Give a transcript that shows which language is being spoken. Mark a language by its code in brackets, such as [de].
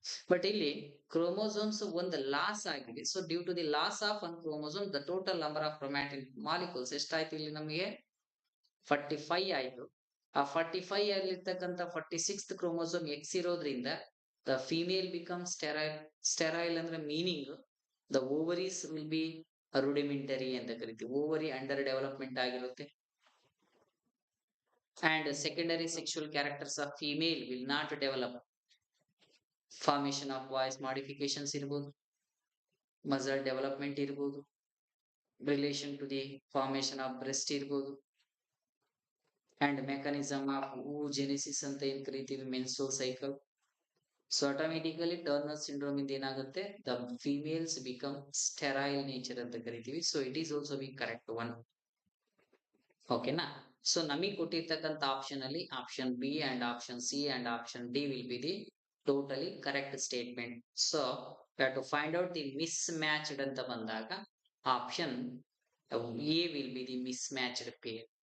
[kn] But ಇಲ್ಲಿ chromosomes ಒಂದು loss ಆಗಿದೆ. So due to the laws of one chromosome the total number of chromatin molecules ಎಷ್ಟಾಯ್ತು ಇಲ್ಲಿ ನಮಗೆ 45 ಆಯ್ತು. ಆ 45 ಅಲ್ಲಿರ್ತಕ್ಕಂಥ 46th ಕ್ರೋಮೋಸೋಮ್ ಎಕ್ಸ್ ಇರೋದ್ರಿಂದ the female become sterile. Sterile ಅಂದ್ರೆ meaning the ovaries will be ರೂಡಿಮೆಂಟರಿ ಅಂತ ಕರಿತೀವಿ. ಓವರಿ ಅಂಡರ್ ಡೆವಲಪ್ಮೆಂಟ್ ಆಗಿರುತ್ತೆ. [en] And secondary sexual characters of female will not develop. Formation of voice modifications ಇರಬಹುದು, muscle development ಇರಬಹುದು, relation to the formation of breast ಇರಬಹುದು, and mechanism of oogenesis [kn] ಅಂತ ಏನ್ ಕರಿತೀವಿ [en] menstrual cycle. So automatically Turner syndrome [kn] ಇಂದ ಏನಾಗುತ್ತೆ [en] the females become sterile nature [kn] ಅಂತ ಕರಿತೀವಿ. [en] So it is also be correct one. [kn] ಓಕೆನಾ. ಸೊ ನಮಗೆ ಕೊಟ್ಟಿರ್ತಕ್ಕಂಥ ಆಪ್ಷನ್ ಅಲ್ಲಿ option B and option C and option D will be the totally correct statement. So to find out the miss matched ಅಂತ ಬಂದಾಗ option A will be the miss matched peer.